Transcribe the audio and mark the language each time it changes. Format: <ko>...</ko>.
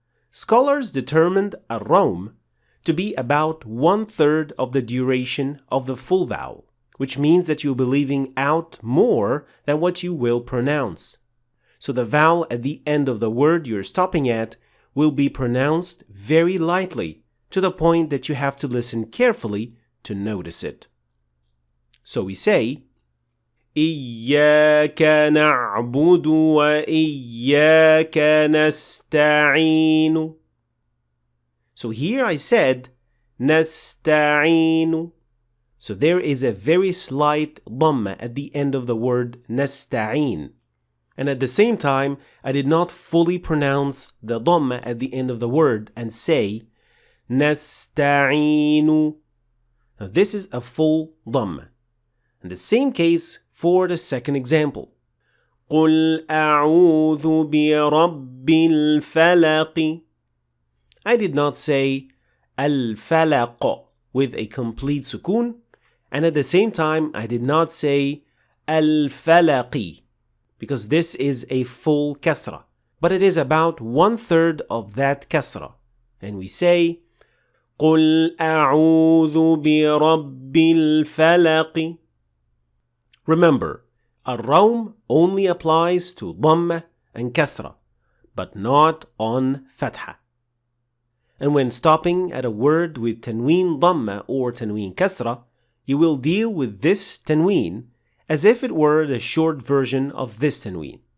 <en>Scholars determined Ar-raom to be about 1/3 of the duration of the full vowel, which means that you'll be leaving out more than what you will pronounce. So the vowel at the end of the word you're stopping at will be pronounced very lightly, to the point that you have to listen carefully to notice it. So we say,</en> <ar>إِيَّاكَ نَعْبُدُ وَإِيَّاكَ نَسْتَعِينُ.</ar> <en>So here I said,</en> <ar>نَسْتَعِينُ.</ar> <en>So there is a very slight dhamma at the end of the word nasta'in. And at the same time, I did not fully pronounce the dhamma at the end of the word and say, nasta'inu. Now this is a full dhamma. And the same case for the second example.</en> <ar>قُلْ أَعُوذُ بِرَبِّ الْفَلَقِ.</ar> <en>I did not say al-falaq with a complete sukoon, and at the same time I did not say al-falaqi, because this is a full kasra, but it is about 1/3 of that kasra. And we say,</en> <ar>قُلْ أَعُوذُ بِرَبِّ الْفَلَقِ.</ar> <en>Remember, Ar-raom only applies to dhamma and kasra, but not on fatha. And when stopping at a word with tanween dhamma or tanween kasra, you will deal with this tanween as if it were the short version of this tanween.</en>